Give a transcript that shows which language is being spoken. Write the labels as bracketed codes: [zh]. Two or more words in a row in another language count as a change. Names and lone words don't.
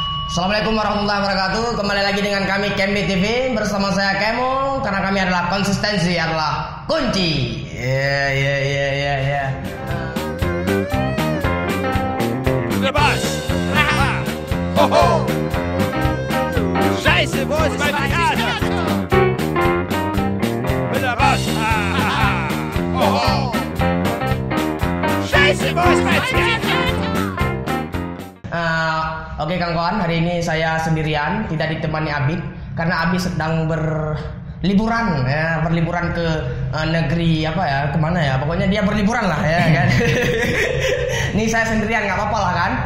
[ar] السلام عليكم ورحمة الله وبركاته. [id] Kembali lagi dengan kami Kembi TV bersama saya Kemo, karena kami adalah konsistensi adalah kunci. Bas. Ho ho. [de] Scheiße, wo ist mein Kater? Bas. Ho ho. Scheiße, wo ist mein Kater? [id] Oke kawan, hari ini saya sendirian, tidak ditemani Abid karena Abid sedang berliburan ke negeri kemana ya, pokoknya dia berliburan lah ya kan. Ini saya sendirian, nggak apa-apa lah kan.